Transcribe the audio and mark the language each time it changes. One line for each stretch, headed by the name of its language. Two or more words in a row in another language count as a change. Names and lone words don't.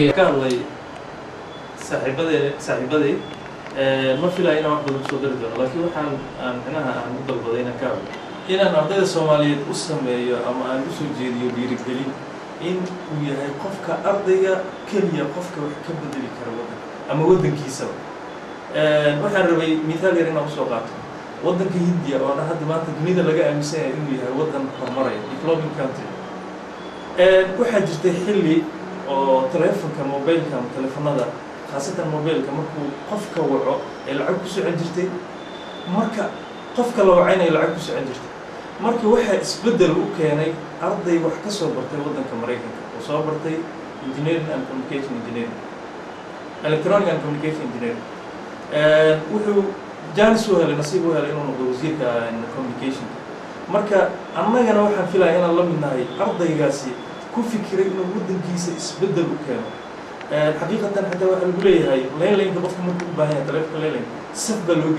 Somali: ka hadlay saaxiibadey ma filayo inaan wax badan kusoo dari doono laakiin waxaan micnaha aan u dalbaday inaan ka hadlo inaan ardayda Soomaaliyeed u sameeyo ama aan u soo jeediyo dhiirigelin in uu yahay qofka ardayga keliya qofka wax ka bedeli kara waddanka ama waddankiisaba waxaan rabay mithaal yar inaan usoo qaato waddanka Hindiya oo hadda maanta dunida laga aaminsan yahay inuu yahay waddan horumaraya
English: developing country
Somali: waxaa jirtay xilli oo telefonka mobilka ama telefonada khaasatan mobilka markuu qofka waco ee lacag ku socon jirtay marka qofka la wacayna ay lacag ku socon jirtay marka waxaa isbeddel u keenay arday wax ka soo bartay waddanka Mareykanka oo soo bartay
English: engineering and communication engineering electronic and communication engineering
Somali: wuxuu jaanis u helay nasiib u helay inuu noqdo wasiirka communication marka annagana waxaan filayaa inaan la midnahay ardaygaasi ku fikiray inuu waddankiisa isbeddel u keeno xaqiiqatan xataa waxaa lagu leeyahay leelaynka qofka markuu u baahan yahay taleefanka leelaynka saf baa loo